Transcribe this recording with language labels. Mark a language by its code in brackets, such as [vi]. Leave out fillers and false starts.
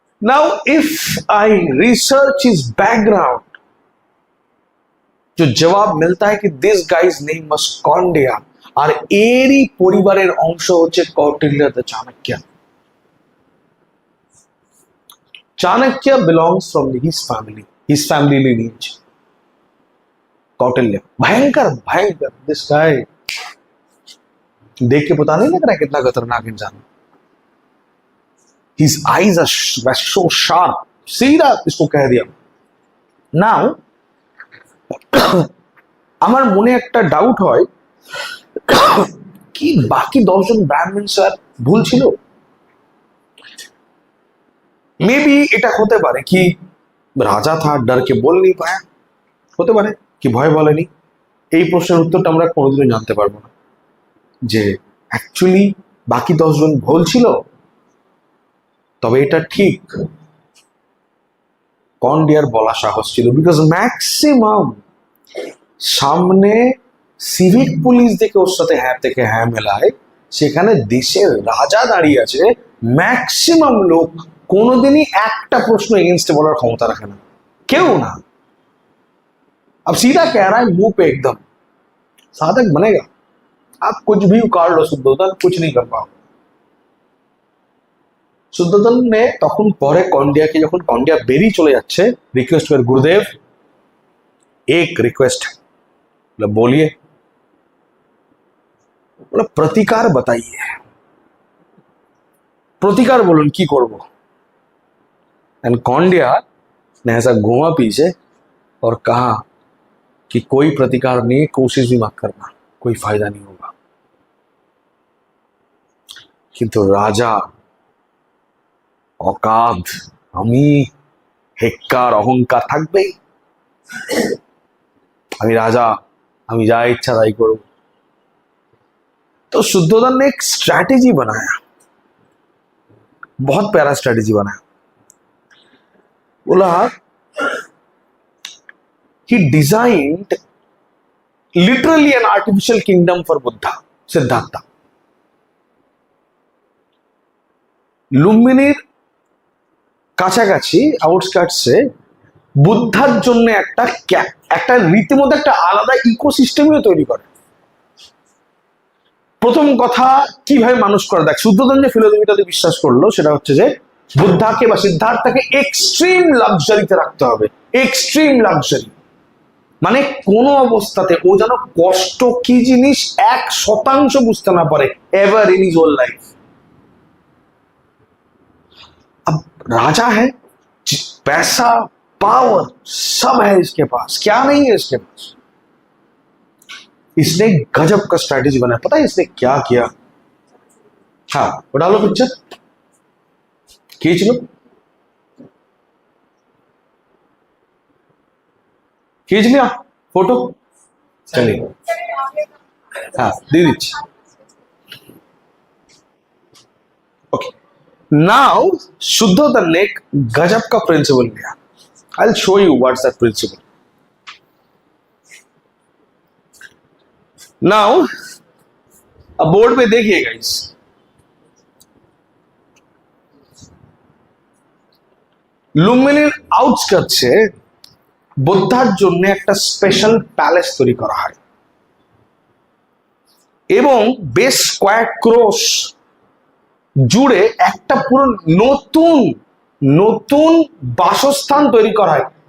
[en] now if I research is background, [hi] जो जवाब मिलता है कि [en] this guy's name was Kaundiya, [bn] আর এরই পরিবারের অংশ হচ্ছে [en] Kautilya the Chanakya. Chanakya belongs from his family lineage. [hi] Kautilya भयंकर भयंकर, [en] this guy [hi] देख के पता नहीं लग रहा है कितना खतरनाक इंसान। [en] His eyes are so sharp, [hi] सीधा इसको कह दिया। [bn] Now আমার মনে একটা ডাউট হয় [hi] कि बाकी [bn] 10 জন ব্রাহ্মণ স্যার ভুল ছিল। মেবি এটা হতে পারে কি রাজা [hi] था डर के बोल नहीं पाया, [bn] হতে পারে কি ভয় বলেনি। এই প্রশ্নের উত্তরটা আমরা কোনোদিনও জানতে পারবো না যে অ্যাকচুয়ালি বাকি 10 জন ভুল ছিল। তবে এটা ঠিক কৌন্ডিয়ার বলা সাহস ছিল, বিকজ ম্যাক্সিমাম সামনে সিভিক পুলিশ দেখে ওর সাথে হ্যাঁ থেকে হ্যাঁ মেলায়, সেখানে দেশের রাজা দাঁড়িয়ে আছে, ম্যাক্সিমাম লোক কোনোদিনই একটা প্রশ্ন এগেंस्ट বলার ক্ষমতা রাখে না, কেউ না। [hi] अब सीधा कह रहा है मुंह पे एकदम, साधक बनेगा, आप कुछ भी उखाड़ लो शुद्धोधन, कुछ नहीं कर पाओ। शुद्धोधन ने [bn] তখন পরে কৌন্ডিয়াকে, যখন কৌন্ডিয়া বেরিয়ে চলে যাচ্ছে, রিকোয়েস্ট করে [hi] गुरुदेव एक रिक्वेस्ट है, बोलिए। बोला प्रतिकार बताइए, प्रतिकार [bn] बोलून की करबो। [hi] एंड कौंडिया ने ऐसा घुमा पीछे और कहा कि कोई प्रतिकार नहीं, कोशिश भी मत करना, कोई फायदा नहीं होगा। किंतु राजा औकात [bn] আমি হেক্কার অহংকার থাকবেই, আমি রাজা, আমি যা इच्छा তাই করব। [hi] तो शुद्धोधन ने एक स्ट्रैटेजी बनाया, बहुत प्यारा स्ट्रैटेजी बनाया। [en] बोला he designed literally an artificial kingdom for Buddha, Siddhartha. [bn] লুম্বিনীর কাছাকাছি আউটস্কার্টসে বুদ্ধার জন্য একটা রীতিমতো একটা আলাদা ইকোসিস্টেমও তৈরি করে। প্রথম কথা কিভাবে মানুষ করে দেখ, শুদ্ধোধন যে ফিলোসফিটাতে বিশ্বাস করলো সেটা হচ্ছে যে বুদ্ধাকে বা সিদ্ধার্থকে এক্সট্রিম লাক্সারিতে রাখতে হবে, এক্সট্রিম লাক্সারি, মানে কোনো অবস্থাতে ও যেন কষ্ট কি জিনিস 1% বুঝতে না পারে [en] Ever in his whole life. [hi] अब राजा है, पैसा पावर सब है इसके पास, क्या नहीं है इसके पास। इसने गजब का स्ट्रैटेजी बनाया, पता है इसने क्या किया? हाँ वो डालो पिक्चर, खींच लो, खींच लिया फोटो, चलिए हाँ दे दीजिए। ओके, नाउ शुद्धोधन ने एक गजब का प्रिंसिपल लिया। [en] I will show you what's that principle. [hi] Now अब बोर्ड पे देखिए गाइस, [bn] লুম্বিনীর আউটস্কার্টসে বুদ্ধার জন্য একটা স্পেশাল প্যালেস তৈরি করা হয় এবং বেশ কয়েক ক্রোশ জুড়ে একটা পুরো নতুন নতুন বাসস্থান তৈরি করা হয়।